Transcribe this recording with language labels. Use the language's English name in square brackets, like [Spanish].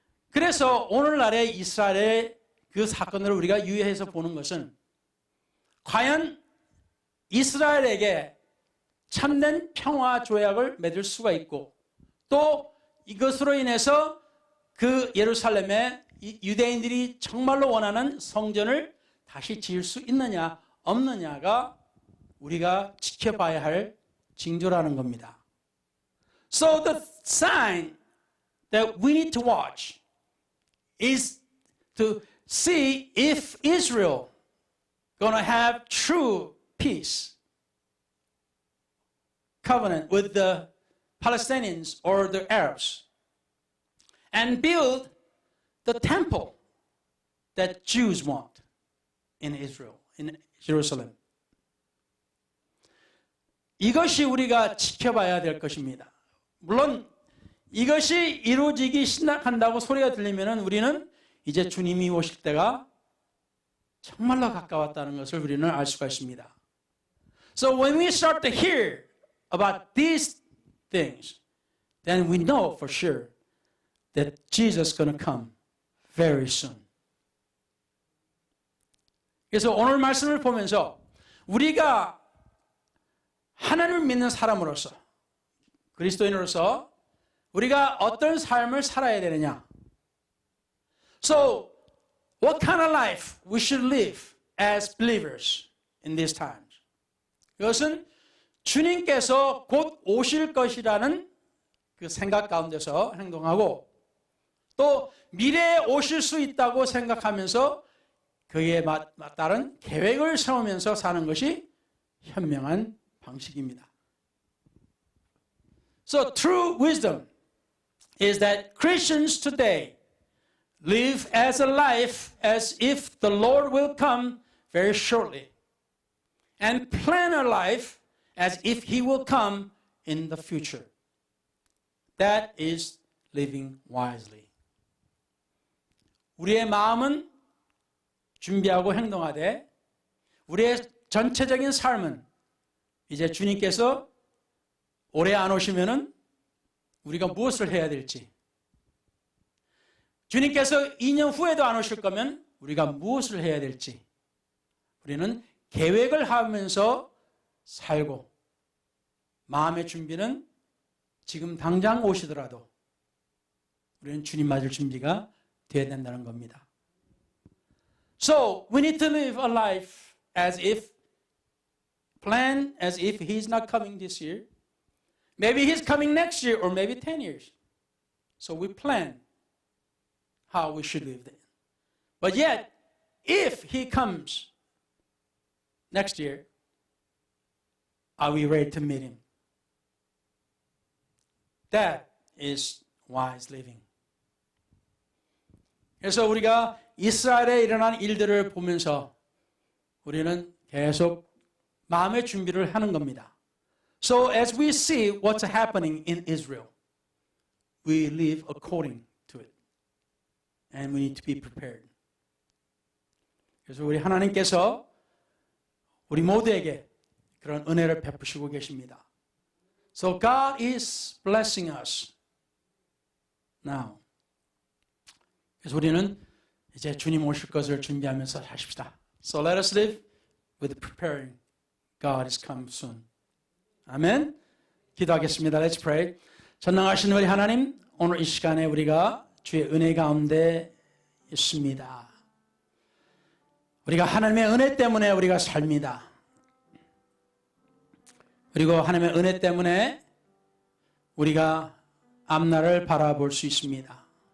[Korean] 그래서 오늘날의 이스라엘의 그 사건을 우리가 유의해서 보는 것은 과연 이스라엘에게 참된 평화 조약을 맺을 수가 있고 또 이것으로 인해서 그 예루살렘에 유대인들이 정말로 원하는 성전을 다시 지을 수 있느냐 없느냐가 우리가 지켜봐야 할 징조라는 겁니다. [English] So the sign that we need to watch is to see if Israel going to have true peace covenant with the Palestinians or the Arabs and build the temple that Jews want in Israel, in Jerusalem. [Korean] 이것이 우리가 지켜봐야 될 것입니다. 물론 이것이 이루어지기 시작한다고 소리가 들리면 우리는 이제 주님이 오실 때가 정말로 가까웠다는 것을 우리는 알 수가 있습니다. [English] So when we start to hear about these things, then we know for sure that Jesus is going to come very soon. [Korean] 그래서 오늘 말씀을 보면서 우리가 하나님을 믿는 사람으로서 그리스도인으로서 우리가 어떤 삶을 살아야 되느냐. [English] So, what kind of life we should live as believers in these times? [Korean] 이것은 주님께서 곧 오실 것이라는 그 생각 가운데서 행동하고 또 미래에 오실 수 있다고 생각하면서 그에 맞따른 계획을 세우면서 사는 것이 현명한 방식입니다. [English] So true wisdom is that Christians today live as a life as if the Lord will come very shortly and plan a life as if He will come in the future. That is living wisely. [Korean] 우리의 마음은 준비하고 행동하되 우리의 전체적인 삶은 이제 주님께서 오래 안 오시면은 우리가 무엇을 해야 될지 주님께서 2년 후에도 안 오실 거면 우리가 무엇을 해야 될지 우리는 계획을 하면서 살고 마음의 준비는 지금 당장 오시더라도 우리는 주님 맞을 준비가 되어야 된다는 겁니다. [English] So we need to live a life as if plan as if He's not coming this year. Maybe He's coming next year or maybe 10 years. So we plan how we should live then. But yet, if He comes next year, are we ready to meet Him? That is wise living. [Korean] 그래서 우리가 이스라엘에 일어난 일들을 보면서 우리는 계속 마음의 준비를 하는 겁니다. [English] So as we see what's happening in Israel, we live according to it. And we need to be prepared. [Korean] 그래서 우리 하나님께서 우리 모두에게 그런 은혜를 베푸시고 계십니다. [English] So God is blessing us now. [Korean] 그래서 우리는 이제 주님 오실 것을 준비하면서 하십시다. [English] So let us live with preparing. God is come soon. [Korean] 아멘. 기도하겠습니다. [English] Let's pray. [Korean] 전능하신 우리 하나님, 오늘 이 시간에 우리가 주의 은혜 가운데 있습니다. 우리가 하나님의 은혜 때문에 우리가 삽니다. 그리고 하나님의 은혜 때문에 우리가 앞날을 바라볼 수 있습니다.